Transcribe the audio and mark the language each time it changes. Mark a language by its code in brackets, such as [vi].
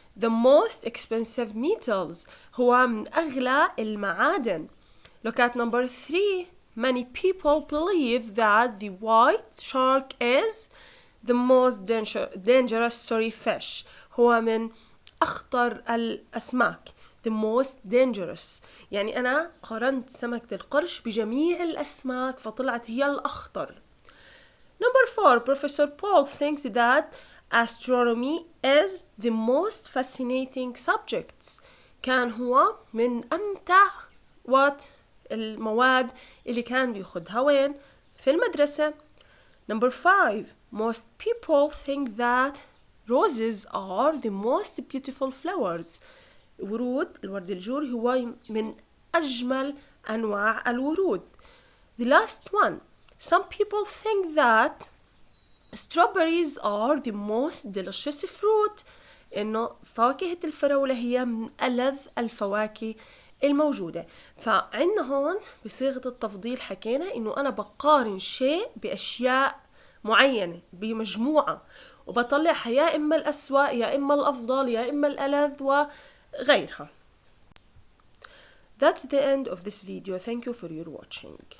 [en] The most expensive metals. [ar] هو من أغلى المعادن. [en] Look at number 3. Many people believe that the white shark is the most dangerous fish. [ar] هو من أخطر الأسماك. [en] The most dangerous. [ar] يعني أنا قارنت سمكة القرش بجميع الأسماك فطلعت هي الأخطر. [en] Number 4. Professor Paul thinks that astronomy is the most fascinating subjects. [ar] كان هو من أمتع المواد اللي كان بياخدها وين؟ في المدرسة. [en] Number 5. Most people think that roses are the most beautiful flowers. [ar] الورد الجوري هو من أجمل أنواع الورود. [en] The last one. Some people think that strawberries are the most delicious fruit. [ar] إنه فواكه الفراولة هي من ألذ الفواكه الموجودة. فعندنا هون بصيغة التفضيل حكينا إنه أنا بقارن شيء بأشياء معينة بمجموعة وبطلعها يا إما الأسوأ يا إما الأفضل يا إما الألذ وغيرها. [en] That's the end of this video. Thank you for your watching.